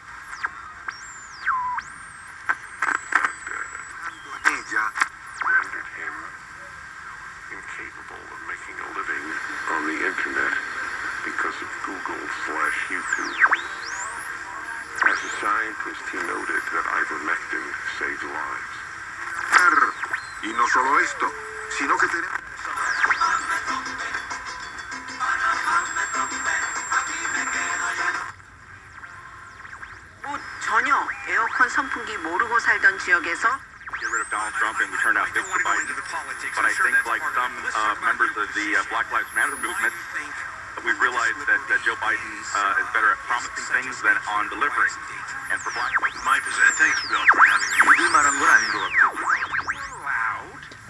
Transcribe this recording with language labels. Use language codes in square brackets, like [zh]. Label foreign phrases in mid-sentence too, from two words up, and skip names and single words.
[en] Rendered him incapable of making a living on the internet because of Google/YouTube. As a scientist, he noted that ivermectin saved lives. [es] Y no solo esto, sino que tenemos... [ko] 전혀 에어컨 선풍기 모르고 살던 지역에서 [en] get rid of Donald Trump and we turned out Biden. But I think, like some members of the Black Lives Matter movement, we've realized that Joe Biden is better at promising things than on delivering. And for Black thanks, Bill, for having me.